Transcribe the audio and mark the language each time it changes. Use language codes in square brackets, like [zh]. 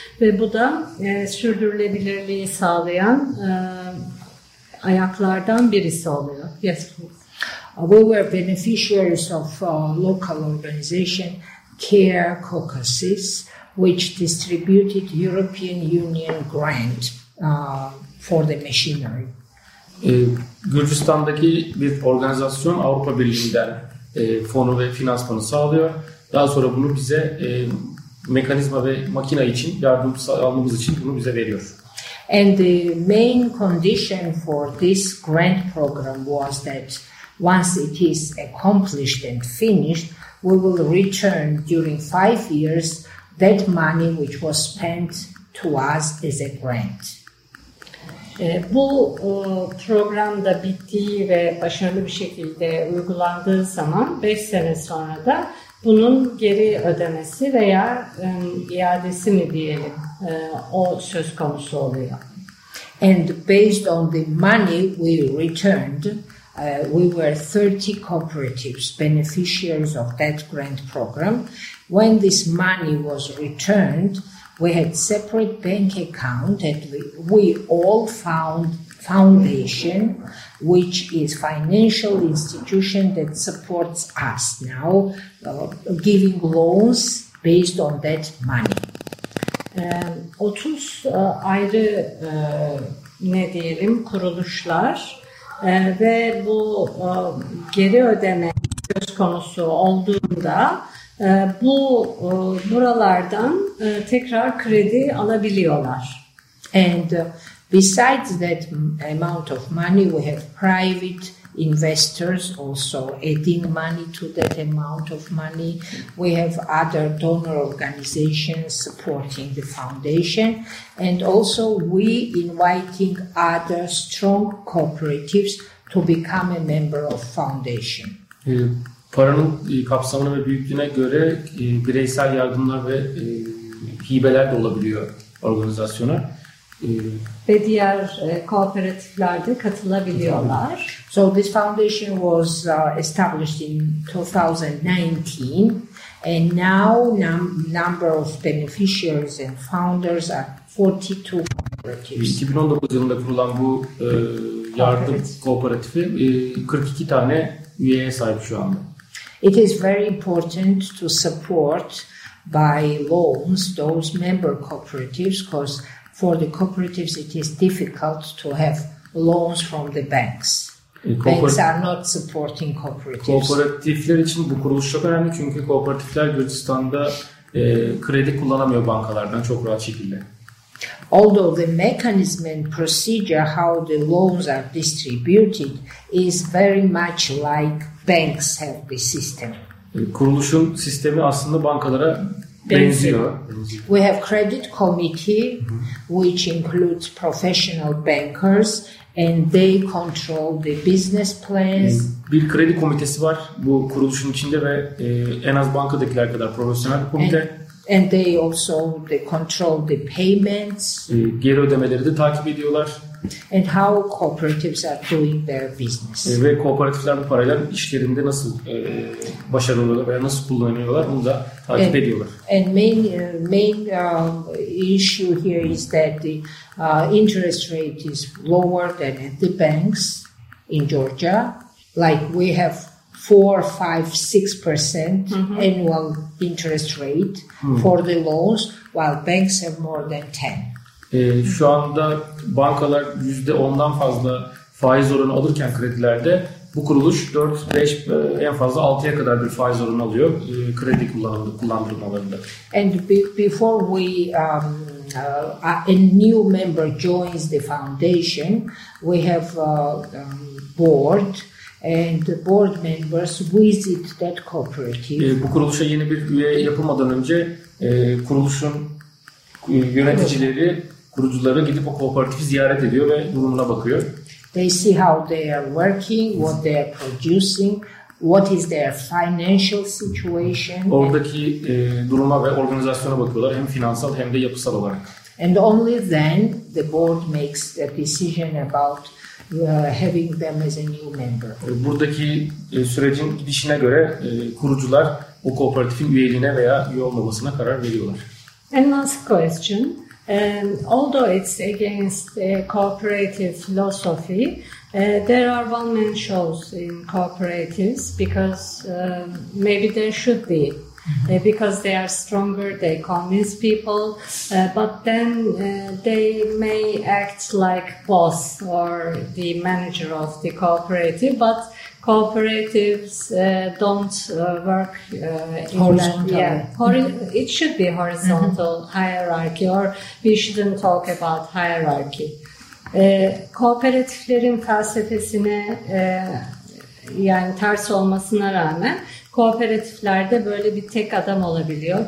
[tr] Ve bu da sürdürülebilirliği sağlayan ayaklardan birisi oluyor. [en] Yes, please. We were beneficiaries of local organization Care Caucasus, which distributed European Union grant for the machinery. [tr] Gürcistan'daki bir organizasyon Avrupa Birliği'nden fonu ve finansmanı sağlıyor. Daha sonra bunu bize mekanizma ve makina için yardım almamız için bunu bize veriyor. [en] And the main condition for this grant program was that once it is accomplished and finished, we will return during 5 years that money which was spent to us as a grant. [tr] Bu program da bittiği ve başarılı bir şekilde uygulandığı zaman 5 sene sonra da bunun geri ödemesi veya iadesi mi diyelim o söz konusu oluyor. [en] And based on the money we returned, we were 30 cooperatives beneficiaries of that grant program. When this money was returned, we had separate bank account and we all found foundation, which is financial institution that supports us now, giving loans based on that money. [tr] 30 ayrı ne diyelim kuruluşlar ve bu geri ödeme söz konusu olduğunda bu buralardan tekrar kredi alabiliyorlar. [en] And besides that amount of money, we have private investors also adding money to that amount of money. We have other donor organizations supporting the foundation. And also we inviting other strong cooperatives to become a member of foundation. [tr] Paranın kapsamına ve büyüklüğüne göre bireysel yardımlar ve hibeler de olabiliyor organizasyona. Ve diğer kooperatiflerde katılabiliyorlar. [en] So this foundation was established in 2019 and now number of beneficiaries and founders are 42 cooperatives. [tr] 2019 yılında kurulan bu yardım kooperatifi 42 tane üyeye sahip şu anda. [en] It is very important to support by loans those member cooperatives because for the cooperatives it is difficult to have loans from the banks. Banks are not supporting cooperatives. [tr] Kooperatifler için bu kuruluş çok önemli çünkü kooperatifler Gürcistan'da kredi kullanamıyor bankalardan çok rahat şekilde. [en] Although the mechanism and procedure how the loans are distributed is very much like banks have the system. [tr] Kuruluşun sistemi aslında bankalara benziyor. [en] We have credit committee which includes professional bankers and they control the business plans. [tr] Bir kredi komitesi var bu kuruluşun içinde ve en az bankadakiler kadar profesyonel bir komite. [en] And they also they control the payments. [tr] Geri ödemeleri de takip ediyorlar. [en] And how cooperatives are doing their business. [tr] Ve kooperatifler bu parayla işlerinde nasıl başarılı oluyorlar veya nasıl kullanıyorlar bunu da takip ediyorlar. [en] And main issue here is that the interest rate is lower than at the banks in Georgia. Like we have 4-6% annual interest rate for the loans, while banks have more than 10. [tr] Şu anda bankalar %10'dan fazla faiz oranı alırken kredilerde bu kuruluş 4-5 en fazla 6'ya kadar bir faiz oranı alıyor kredi kullandırmalarında. [en] And before we a new member joins the foundation, we have a board and the board members visit that cooperative. [tr] Bu kuruluşa yeni bir üye yapılmadan önce kuruluşun yöneticileri kurucuları gidip o kooperatifi ziyaret ediyor ve durumuna bakıyor. [en] They see how they are working, what they are producing, what is their financial situation. [tr] Oradaki duruma ve organizasyona bakıyorlar hem finansal hem de yapısal olarak. [en] And only then the board makes a decision about having them as a new member. [tr] Buradaki sürecin gidişine göre kurucular o kooperatifin üyeliğine veya üye olmamasına karar veriyorlar. [en] And last question. Although it's against the cooperative philosophy, there are one-man shows in cooperatives because maybe there should be. because they are stronger, they convince people, but then they may act like boss or the manager of the cooperative, but cooperatives don't work horizontally. Yeah, it should be horizontal hierarchy, or we shouldn't talk about hierarchy. [tr] Kooperatiflerin felsefesine yani ters olmasına rağmen kooperatiflerde böyle bir tek adam olabiliyor.